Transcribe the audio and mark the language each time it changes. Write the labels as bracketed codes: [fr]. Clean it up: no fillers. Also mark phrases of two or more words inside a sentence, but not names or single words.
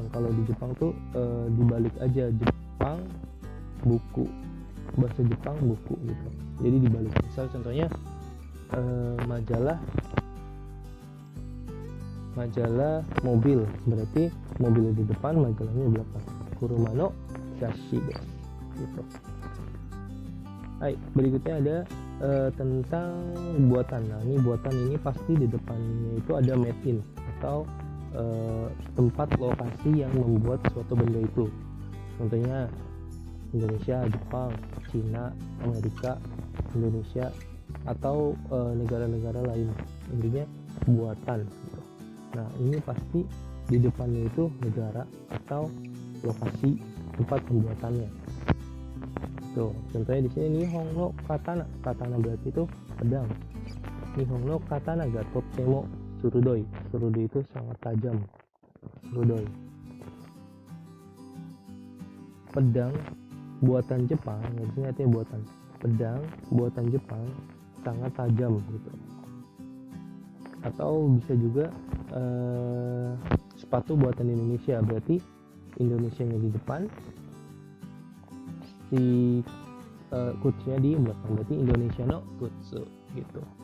[id] Kalau di Jepang tuh dibalik aja, Jepang buku, bahasa Jepang buku gitu. Jadi dibalik. Misal contohnya majalah mobil, berarti mobil di depan, majalahnya di belakang. [ja] 車のしゃし gitu. [id] Hai, berikutnya ada tentang buatan. Nah, ini buatan ini pasti di depannya itu ada [en] made in [id] atau tempat lokasi yang membuat suatu benda itu. Contohnya Indonesia, Jepang, Cina, Amerika, Indonesia, atau negara-negara lain. Intinya buatan gitu. Nah, ini pasti di depannya itu negara atau lokasi tempat pembuatannya. Tuh, contohnya di sini [ja] 日本の刀. [id] Katana berarti itu pedang. [ja] 日本の刀がとても鋭い. [id] Surudoi itu sangat tajam. Surudoi. Pedang buatan Jepang, di sini artinya buatan. Pedang buatan Jepang sangat tajam gitu. Atau bisa juga sepatu buatan Indonesia, berarti Indonesianya di depan, si kutsunya di belakang, berarti [ja] インドネシアの靴 [id] gitu.